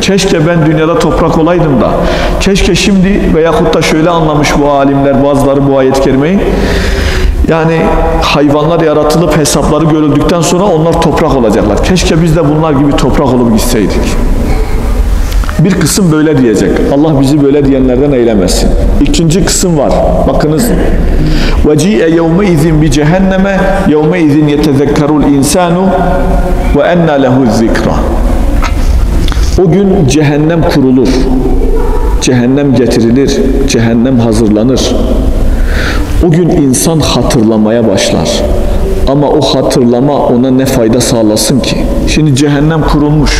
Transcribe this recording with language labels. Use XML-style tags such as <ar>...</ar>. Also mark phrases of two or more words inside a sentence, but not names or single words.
<tr>Keşke ben dünyada toprak olaydım da, keşke şimdi veyahut da şöyle anlamış bu alimler, bazıları bu ayet-i kerimeyi, yani hayvanlar yaratılıp hesapları görüldükten sonra onlar toprak olacaklar. Keşke biz de bunlar gibi toprak olup gitseydik. Bir kısım böyle diyecek. Allah bizi böyle diyenlerden eylemesin. İkinci kısım var. Bakınız.</tr> <ar>وَجِيءَ يَوْمَئِذٍ بِجَهَنَّمَ يَوْمَئِذٍ يَتَذَكَّرُ الْاِنْسَانُ وَاَنَّا لَهُ الذِّكْرَ.</ar> <tr>O gün cehennem kurulur. Cehennem getirilir. Cehennem hazırlanır. O gün insan hatırlamaya başlar. Ama o hatırlama ona ne fayda sağlasın ki? Şimdi cehennem kurulmuş.</tr>